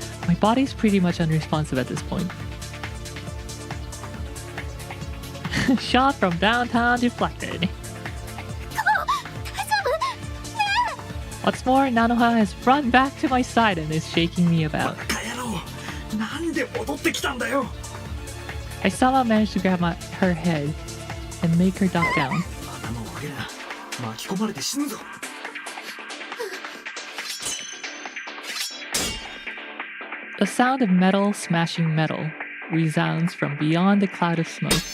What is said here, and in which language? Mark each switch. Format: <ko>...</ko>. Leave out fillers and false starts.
<en>My body's pretty much unresponsive at this point. Shot from downtown deflected. What's more, Nanoha has run back to my side and is shaking me about.</en> <ja>なんで戻ってきたんだよ。</ja> <en>I somehow managed to grab her head and make her duck down.</en> <ja>頭を上げるな。巻き込まれて死ぬぞ。</ja> <en>The sound of metal smashing metal resounds from beyond the cloud of smoke.</en>